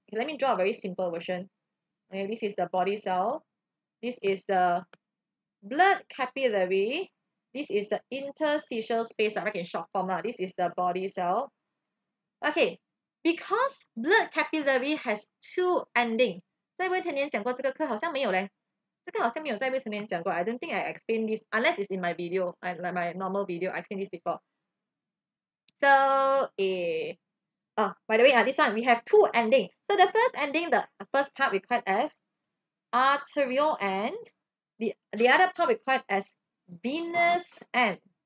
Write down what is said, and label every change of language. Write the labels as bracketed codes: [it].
[en] Okay, let me draw a very simple version. Okay, this is the body cell. This is the blood capillary. This is the interstitial space, I in short form. This is the body cell. Okay, because blood capillary has 2 ending. [zh] 在未成年讲过这个课好像没有嘞。这个好像没有在未成年讲过。 [en] I don't think I explained this unless it's in my video, like my normal video. I explained this before. So, by the way, this one we have 2 endings. So the first ending, the first part we call it as arterial end. The other part we call it as venous end.